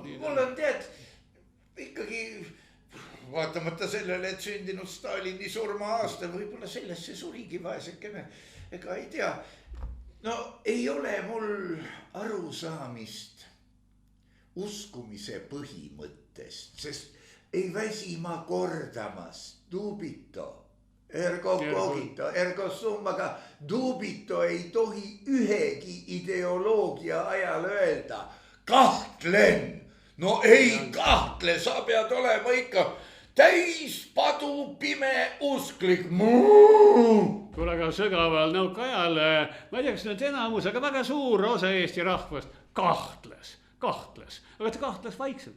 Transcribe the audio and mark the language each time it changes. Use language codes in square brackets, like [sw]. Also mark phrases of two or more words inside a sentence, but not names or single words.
[et] Mul on tead, ikkagi vaatamata sellele, et sündinud Stalini surma aastal, võib-olla sellesse surigi vaesekene, ega ei tea. No ei ole mul arusaamist uskumise põhimõttest, sest ei väsi ma kordamas [la] dubito, ergo cogito, ergo sum, [et] aga dubito ei tohi ühegi ideoloogia ajal öelda. Kahtlen, no ei kahtle, sa pead olema ikka täis padu pime usklik. Kuule, aga sügaval nõukaajal, ma ei tea, kas nüüd enamus, aga väga suur osa Eesti rahvast kahtles, aga ta kahtles vaikselt.